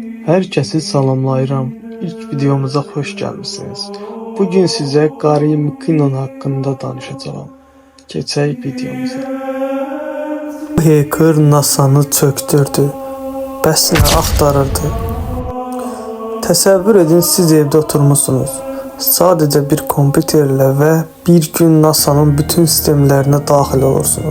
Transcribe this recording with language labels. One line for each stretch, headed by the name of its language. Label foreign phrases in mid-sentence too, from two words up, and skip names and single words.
Azerbaijani: Herkesi salamlayıram.
Turkish: İlk videomuza hoş gelmişsiniz. Bugün size Gary McKinnon hakkında danışacağım.
Azerbaijani: Geçək videomuza.
Turkish: Bu hacker NASA'nı çöktürdü.
Azerbaijani: Bəs nə axtarırdı? Təsəvvür edin, siz evdə oturmusunuz. Sadəcə bir kompüterlə və bir gün NASA'nın bütün sistemlərinə daxil olursunuz.